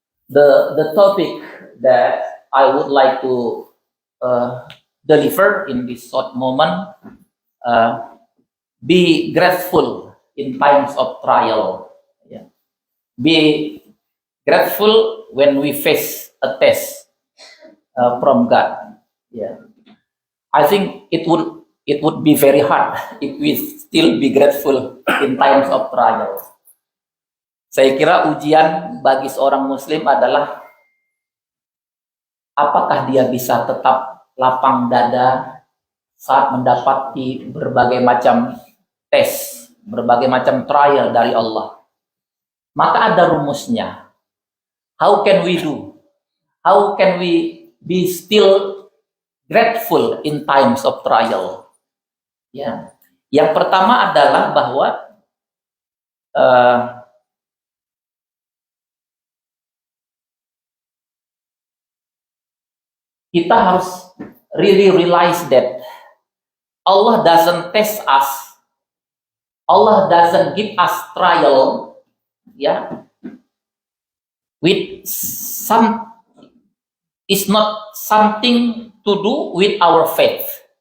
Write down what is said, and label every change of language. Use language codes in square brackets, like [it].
[en] The topic that I would like to deliver in this short moment, be grateful in times of trial. Yeah. Be grateful when we face a test from God. Yeah, I think it would be very hard if we still be grateful in times of trial. [id] Saya kira ujian bagi seorang Muslim adalah apakah dia bisa tetap lapang dada saat mendapati berbagai macam tes, berbagai macam trial dari Allah. Maka ada rumusnya. [en] How can we do? How can we be still grateful in times of trial? [id] Ya, yang pertama adalah bahwa kita harus [en] really realize that Allah doesn't test us, Allah doesn't give us trial, ya, with some, is not something to do with our faith.